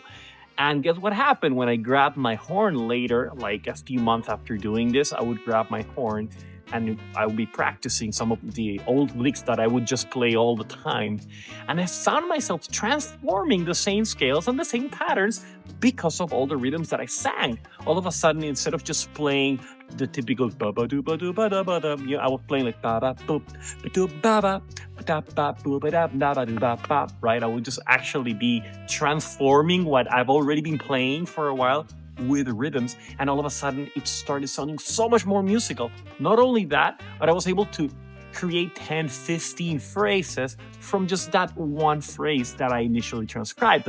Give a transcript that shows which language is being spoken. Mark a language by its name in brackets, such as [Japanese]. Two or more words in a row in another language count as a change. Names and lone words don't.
[English] And guess what happened when I grabbed my horn later, like a few months after doing this, I would grab my horn and I would be practicing some of the old licks that I would just play all the time. And I found myself transforming the same scales and the same patterns because of all the rhythms that I sang. All of a sudden, instead of just playing the typical ba ba do ba do ba da ba da, I was playing like ba ba boop ba do ba ba da ba boop ba da ba do ba ba. Right? I would just actually be transforming what I've already been playing for a while with rhythms, and all of a sudden it started sounding so much more musical. Not only that, but I was able to create 10, 15 phrases from just that one phrase that I initially transcribed.